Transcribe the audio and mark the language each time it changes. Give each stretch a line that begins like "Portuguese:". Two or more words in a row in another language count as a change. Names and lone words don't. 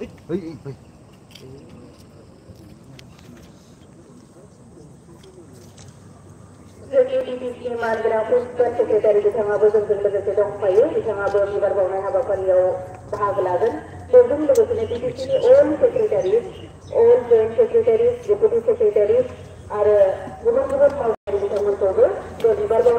Bodo: DPC Margra
English: Principal Secretary
Bodo: बिथाङाबो जोंजों लोगोसे दंफायो बिथाङाबो बिबार बावनाय हाबाफारियाव बाहागो लागोन बेजों लोगोसेनो DPC नि all
English: secretaries all joint secretaries deputy secretaries
Bodo: आरो गुबुन गुबुन मावगिरि बिथांमोनखौबो बे बिबार बावनाय